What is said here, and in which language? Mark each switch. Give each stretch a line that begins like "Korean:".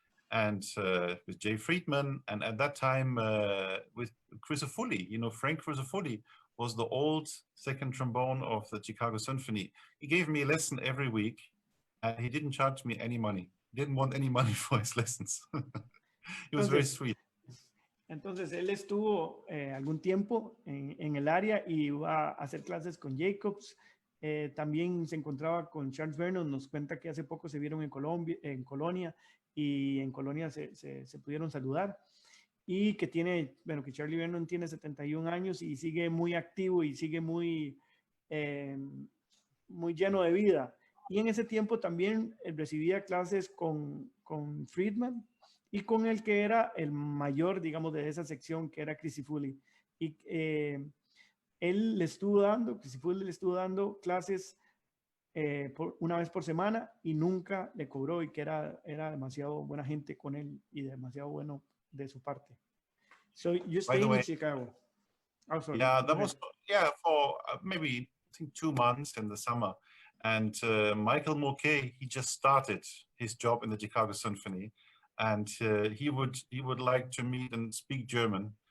English: And with Jay Friedman, and at that time with Crisafulli, you know, Frank Crisafulli was the old second trombone of the Chicago Symphony. He gave me a lesson every week, and he didn't charge me any money. He didn't want any money for his lessons. He was very sweet.
Spanish: Entonces él estuvo algún tiempo en el área y iba a hacer clases con Jacobs. También se encontraba con Charles Vernon. Nos cuenta que hace poco se vieron en Colonia, y en Colonia se pudieron saludar. Y que que Charlie Vernon tiene 71 años y sigue muy activo y sigue muy lleno de vida. Y en ese tiempo también recibía clases con Friedman y con el que era el mayor, digamos, de esa sección, que era Crisafulli. Y Crisafulli le estuvo dando clases una vez por semana y nunca le cobró, y que era demasiado buena gente con él y demasiado bueno de su parte.
English: So you stayed in Chicago. Oh, sorry. Yeah, that was, yeah, for maybe I think 2 months in the summer. And Michael Mulcahy, he just started his job in the Chicago Symphony, and he would like to meet and speak German.